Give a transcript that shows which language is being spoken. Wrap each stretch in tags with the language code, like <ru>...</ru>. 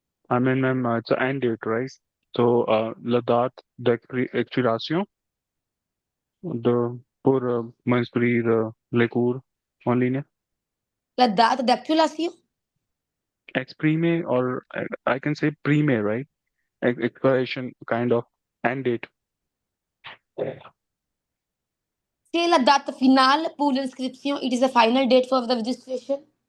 <en>I mean, ma'am, it's an end date, right?</en> <fr>So, la date d'expiration pour m'inscrire les cours en ligne. La date d'actualisation?</fr> <en>Exprimer, or I can say prime, right? Expiration, kind of end date.</en> <fr>C'est la date finale pour l'inscription.</fr> <en>It is the final date for the registration.</en>